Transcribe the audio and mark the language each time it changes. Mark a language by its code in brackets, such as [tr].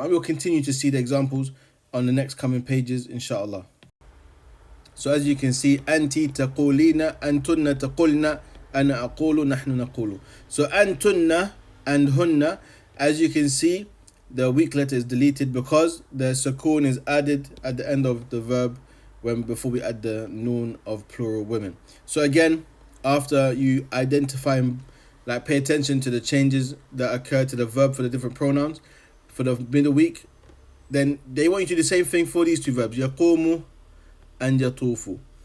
[en] And we'll continue to see the examples on the next coming pages, inshallah. So as you can see, [ar] أنتِ تقولين, أنتن تقولن, أنا أقول, نحن نقول. [en] So أنتن and hunna, as you can see, the weak letter is deleted because the sukun is added at the end of the verb before we add the noon of plural women. So again, after you identify, pay attention to the changes that occur to the verb for the different pronouns for the middle week, then they want you to do the same thing for these 2 verbs, yaqumu and yatufu.